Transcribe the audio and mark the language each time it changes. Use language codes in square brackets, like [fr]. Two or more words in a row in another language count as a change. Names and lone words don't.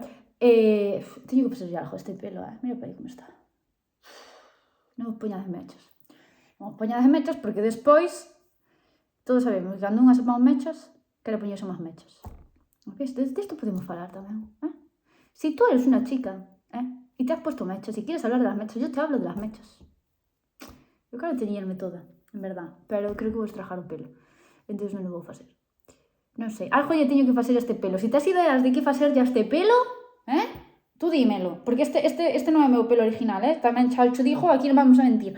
[gl] Teño que pasar algo este pelo, mira para aí como está. Non vos poñades mechas. Non vos poñades mechas porque despois todos sabemos que cando unha se pon mechas quere poñerse máis mechas. Ves? Desto podemos falar tamén. [es] Si tú eres unha chica e te has puesto mechas e quieres hablar de las mechas, yo te hablo de las mechas. [gl] Eu quero teñerme toda, en verdad, pero creo que vou estrajar o pelo. Entón non o vou facer. Non sei, algo lle teño que facer a este pelo. Si tes ideas de que facer ya este pelo, [es] tú dímelo, [gl] porque este non é o meu pelo original, tamén xa cho dixo, aquí non vamos a mentir.